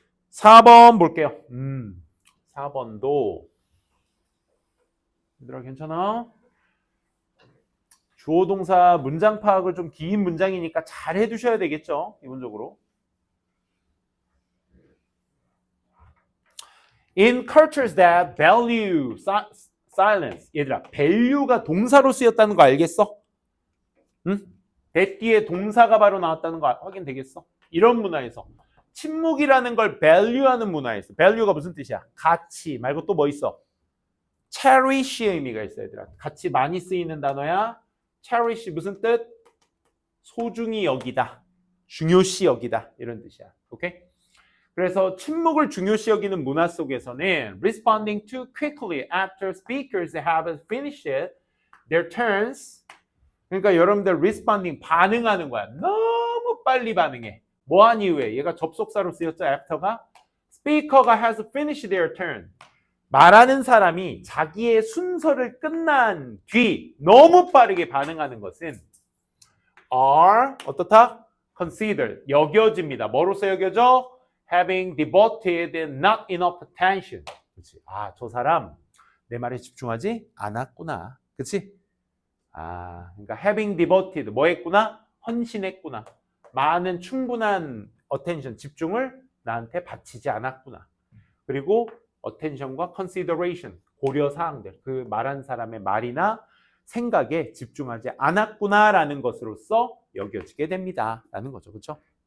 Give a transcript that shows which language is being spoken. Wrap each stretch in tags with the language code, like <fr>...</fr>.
<ko>4번 볼게요. 4번도 얘들아 괜찮아? 주어 동사 문장 파악을 좀 긴 문장이니까 잘 해두셔야 되겠죠. 기본적으로.</ko> <en>In cultures that value silence.</en> <ko>얘들아 value가 동사로 쓰였다는 거 알겠어? 응? that 뒤에 동사가 바로 나왔다는 거 확인되겠어? 이런 문화에서 침묵이라는 걸 value하는 문화에서 value가 무슨 뜻이야? 가치 말고 또 뭐 있어? cherish의 의미가 있어 얘들아. 같이 많이 쓰이는 단어야. cherish 무슨 뜻? 소중히 여기다. 중요시 여기다. 이런 뜻이야. 오케이? 그래서 침묵을 중요시 여기는 문화 속에서는</ko> <en>responding too quickly after speakers have finished their turns.</en> <ko>그러니까 여러분들 responding 반응하는 거야. 너무 빨리 반응해. 뭐한 이후에 얘가 접속사로 쓰였죠.</ko> <en>after가 speaker가 has finished their turn.</en> <ko>말하는 사람이 자기의 순서를 끝난 뒤 너무 빠르게 반응하는 것은 are 어떻다? considered 여겨집니다. 뭐로서 여겨져?</ko> <en>having devoted not enough attention.</en> <ko>그렇지. 아, 저 사람 내 말에 집중하지 않았구나. 그렇지? 아, 그러니까 having devoted 뭐 했구나? 헌신했구나. 많은 충분한 attention 집중을 나한테 바치지 않았구나. 그리고 attention과 consideration 고려 사항들 그 말한 사람의 말이나 생각에 집중하지 않았구나라는 것으로서 여겨지게 됩니다. 라는 거죠. 그렇죠?</ko>